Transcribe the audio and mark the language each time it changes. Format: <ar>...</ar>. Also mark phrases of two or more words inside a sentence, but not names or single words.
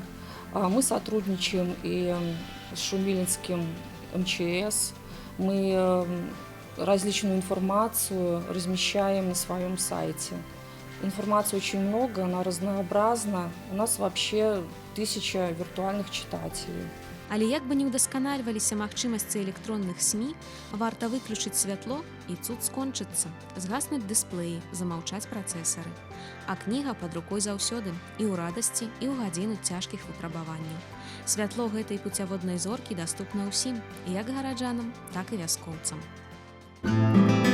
<ru>Мы сотрудничаем и с Шумилинским МЧС. Мы различную информацию размещаем на своем сайте. Информации очень много, она разнообразна. У нас вообще 1000 виртуальных читателей.</ru> <be>Але як бы не ўдасканальваліся магчымасці электронных СМІ, варта выключыць святло і цуд скончыцца, згаснуць дысплеі, замаўчаць працэсары. А кніга пад рукой заўсёды, і ў радасці, і ў гадзіну цяжкіх выпрабаванняў. Святло гэтай пуцяводнай зоркі даступна ўсім, як гараджанам, так і вяскоўцам.</be>